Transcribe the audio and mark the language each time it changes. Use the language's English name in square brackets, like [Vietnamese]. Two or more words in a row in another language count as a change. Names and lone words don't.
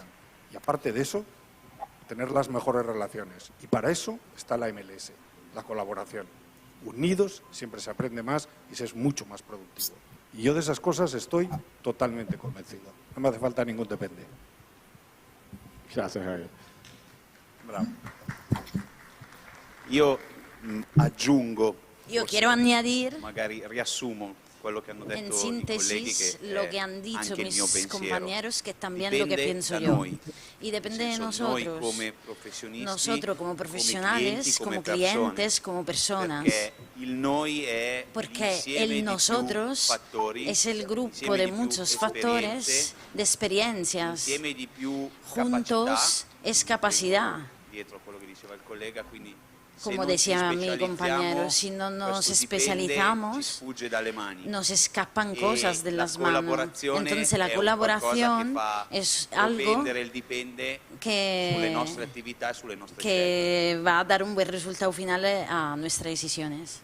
[Spanish] Y aparte de eso, tener las mejores relaciones. Y para eso está la MLS, la colaboración. Unidos siempre se aprende más y se es mucho más productivo. Y yo de esas cosas estoy totalmente convencido. No me hace falta ningún depende. Gracias, Javier. Bravo. [Italian] Io aggiungo, [Spanish] Io quiero añadir, [Italian] magari riassumo quello che hanno detto [Spanish] en [Italian] i colleghi, [Spanish] síntesis, [Italian] che [Spanish] lo [Italian] è [Spanish] que han dicho [Italian] anche il mio [Spanish] mis [Italian] pensiero. [Spanish] compañeros, que es también lo que [Italian] Dipende [Spanish] pienso [Italian] da [Spanish] yo. [Italian] noi. [Spanish] Y depende de [Italian] Nel senso, noi [Spanish] nosotros, [Italian] come professionisti, [Spanish] nosotros como [Italian] come [Spanish] profesionales, como clientes, como personas. [Italian] Perché il noi è [Spanish] Porque [Italian] l'insieme di [Spanish] el [Italian] più [Spanish] nosotros [Italian] fattori, [Spanish] es el grupo [Italian] insieme [Spanish] de [Italian] di più [Spanish] muchos [Italian] esperienze, [Spanish] factores, de experiencias. [Italian] insieme di più [Spanish] Juntos es capacidad. [Italian] Dietro a quello che diceva il collega, quindi [Spanish] Como decía mi compañero, si no nos especializamos, nos escapan cosas de las manos. Entonces la colaboración es algo que va a dar un buen resultado final a nuestras decisiones.